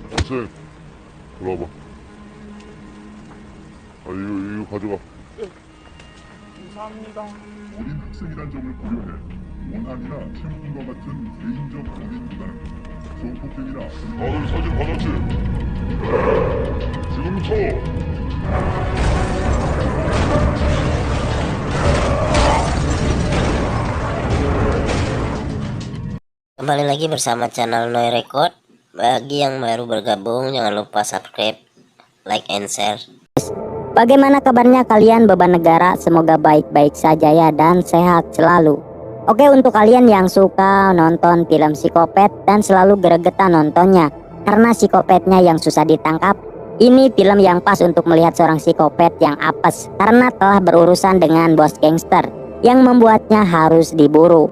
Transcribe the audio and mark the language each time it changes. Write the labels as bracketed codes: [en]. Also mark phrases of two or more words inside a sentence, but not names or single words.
[ko] 셋. 일로 와봐. 이거 가져가. 감사합니다. 어린 학생이란 점을 고려해 원한이나 채무금과 같은 개인적 거리 부담, 성폭행이나 다들 사진 받았지? 지금 쳐! [id] Kembali lagi bersama channel Noi Record. Bagi yang baru bergabung, jangan lupa subscribe, [en] like, and share. [id] Bagaimana kabarnya kalian beban negara? Semoga baik-baik saja ya dan sehat selalu. Oke, untuk kalian yang suka nonton film psikopat dan selalu gregetan nontonnya karena psikopatnya yang susah ditangkap, ini film yang pas untuk melihat seorang psikopat yang apes karena telah berurusan dengan bos gangster yang membuatnya harus diburu.